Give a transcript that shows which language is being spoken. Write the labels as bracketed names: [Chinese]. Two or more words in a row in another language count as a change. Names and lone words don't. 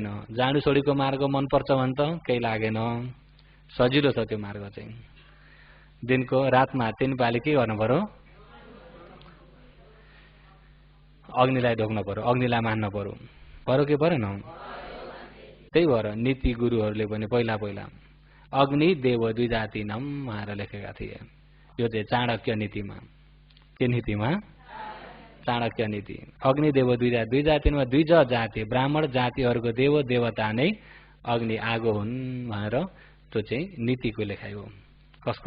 [Nepali] जाँडो सोडीको मार्ग मनपर्छ भने त केही लागेन, सजिलो छ त्यो मार्ग चाहिँ। दिनको रातमा 3 पाली के गर्नु पर्यो? अग्निलाई ढोक्नु पर्यो, अग्निलाई मान्न पर्यो। पर्यो के परेन? त्यही भएर नीति गुरुहरूले पनि पहिला [Sanskrit] अग्नि देव द्विजाति नम [Nepali] भनेर लेखेका थिए। यो चाहिँ चाणक्य नीतिमा। के नीतिमा? चाणक्य नीति। अग्नि देव दुई जातिमा दुई जाति ब्राह्मण जातिहरूको देव देवता नै अग्नि आगो हुन् भनेर त्यो चाहिँ नीतिको लेखाइ हो। कसको?